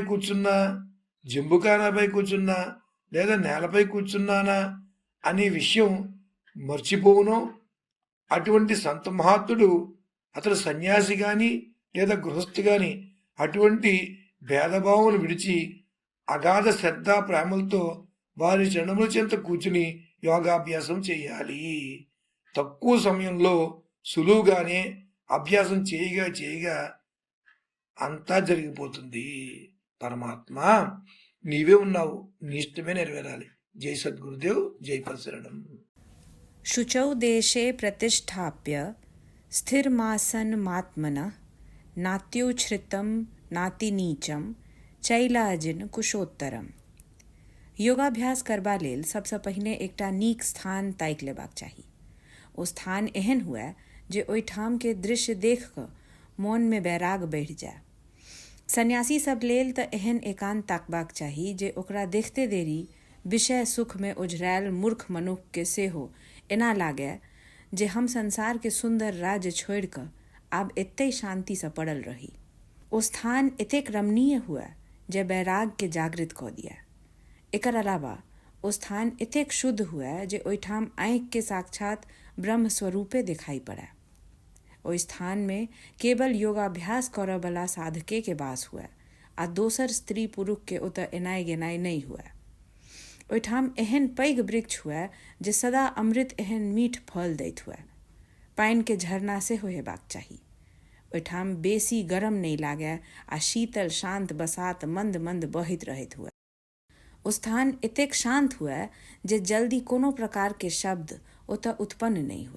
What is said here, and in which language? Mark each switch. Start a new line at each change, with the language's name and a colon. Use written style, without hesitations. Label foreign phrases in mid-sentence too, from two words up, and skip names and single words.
Telugu: కూర్చున్నా, జంబుకానాపై కూర్చున్నా లేదా నేలపై కూర్చున్నానా అనే విషయం మర్చిపోవునో, అటువంటి సంత మహాత్ముడు అతడు సన్యాసి గాని లేదా గృహస్థి గాని అటువంటి భేదభావమును విడిచి అగాధ శ్రద్ధ ప్రేమలతో వారి చరణముల చెంత కూర్చుని యోగాభ్యాసం చేయాలి. తక్కువ సమయంలో సులువుగానే అభ్యాసం చేయగా అంతా జరిగిపోతుంది. పరమాత్మ నీవే ఉన్నావు, నీ ఇష్టమే నెరవేరాలి. జై సద్గురుదేవ్, జై పరశరణం.
Sanskrit: शुचौ देशे प्रतिष्ठाप्य स्थिरमासनमात्मनः नात्युच्छ्रितं नातिनीचं चैलाजिन कुशोत्तरम्.
Maithili: योगाभ्यास करबा लेल सबसँ पहिने एकटा नीक स्थान ताकि लेबाक चाही। ओ स्थान एहन हुए जे ओहिठाम के दृश्य देख कऽ मोनमे बैराग बढ़ि जाय। सन्यासी सब लेल तऽ एहन एकांत ताकबाक चाही जे ओकरा देखते देरी विषय सुखमे ओझरायल मूर्ख मनुष्यके सेहो एना लागय जे हम संसार के सुंदर राज्य छोड़ि कऽ आब एतै शांतिसँ पड़ल रही। ओ स्थान एतेक रमणीय हुए जे बैराग के जागृत कऽ दिए। एकर अलावा ओ स्थान एतेक शुद्ध हुए जे ओहिठाम आँखि के साक्षात ब्रह्म स्वरूपे दिखाई पड़े। ओहि स्थान में केवल योगाभ्यास करऽ वाला साधके के वास हुए आ दोसर स्त्री पुरुष के ओतऽ एनाइ गेनाइ नहीं हुए। ओहिठाम एहन पैघ वृक्ष हुए जे सदा अमृत एहन मीठ फल दैत हुए। पानि के झरना सेहो हेबाक चाही। ओहिठाम बेसी गरम नहीं लागे आ शीतल शांत बसात मंद मंद बहैत रहैत हुए। ओ स्थान एतेक शांत हुए जे जल्दी कोनो प्रकार के शब्द ओतऽ उत्पन्न नहीं हुए।